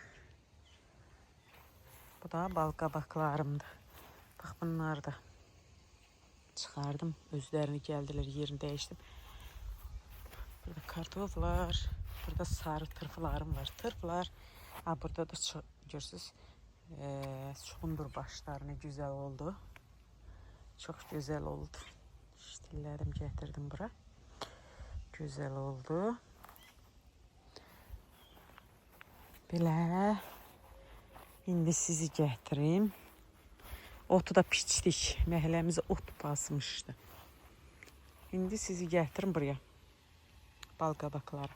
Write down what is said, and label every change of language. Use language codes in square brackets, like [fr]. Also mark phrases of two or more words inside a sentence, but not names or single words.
[az] Bu da bal qabaqlarımdır. Bax, bunlar da çıxardım. Özlərini gəldilər, yerini dəyişdim. Burada kartoflar, burada sarı tırfılarım var. Tırfılar. Burada da görürsünüz, çuğundur başları [tr] ne güzel oldu. Çok güzel oldu. Şiştillerim getirdim bura. Güzel oldu. [az] Belə. İndi sizi gətirim. Otu da piçdik. Məhəlləmiz ot basmışdı. İndi sizi gətirim buraya. Bal qabaqları.